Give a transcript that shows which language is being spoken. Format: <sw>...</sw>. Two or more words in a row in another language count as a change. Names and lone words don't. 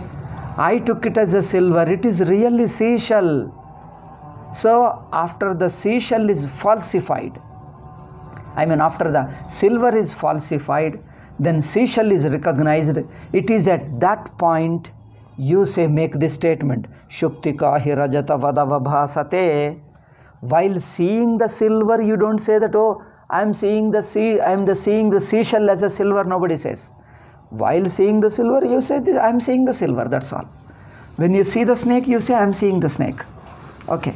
<en>I took it as a silver, it is really seashell. So after the seashell is falsified, after the silver is falsified, then seashell is recognized. It is at that point you say, make this statement,</en> <sa>Shuktika hi rajata vadavabhasate.</sa> <en>While seeing the silver, you don't say that, oh, I am seeing the sea, I am seeing the seashell as a silver, nobody says. While seeing the silver, you say, I am seeing the silver, that's all. When you see the snake, you say, I am seeing the snake. Okay.</en>